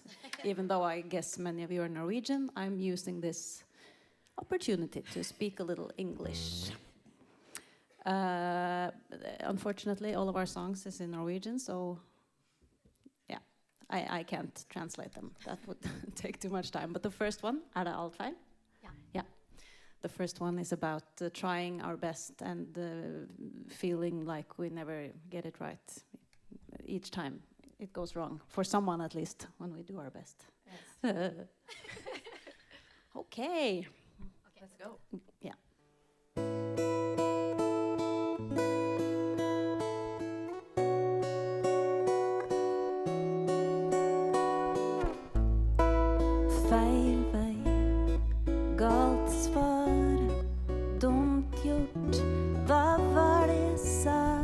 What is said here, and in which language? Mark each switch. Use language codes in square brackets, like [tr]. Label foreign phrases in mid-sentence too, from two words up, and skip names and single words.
[en] Even though I guess many of you are Norwegian, I'm using this opportunity to speak a little English. Unfortunately, all of our songs is in Norwegian, so yeah, I can't translate them. That would take too much time. But the first one, [no] det alt feil? [en] Yeah. The first one is about trying our best and feeling like we never get it right. Each time it goes wrong, for someone at least, when we do our best. Yes. Okay, let's go. Yeah. [no] Feil vei, galt svar, dumt gjort, hva var det jeg sa?